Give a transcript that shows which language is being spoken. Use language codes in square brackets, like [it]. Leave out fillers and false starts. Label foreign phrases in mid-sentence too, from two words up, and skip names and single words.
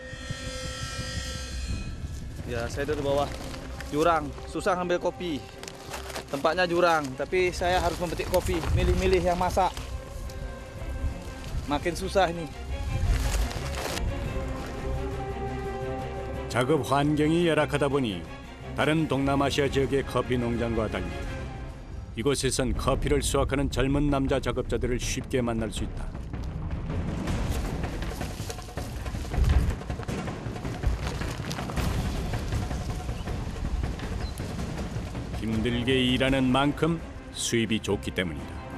[id] Ya, saya dari bawah jurang, susah ngambil kopi. Tempatnya jurang, tapi saya harus memetik kopi, milih-milih yang masak. Makin susah ini. [ko] 작업 환경이 열악하다 보니 다른 동남아시아 지역의 커피 농장과 달리 이곳에선 커피를 수확하는 젊은 남자 작업자들을 쉽게 만날 수 있다. 힘들게 일하는 만큼 수입이 좋기 때문이다.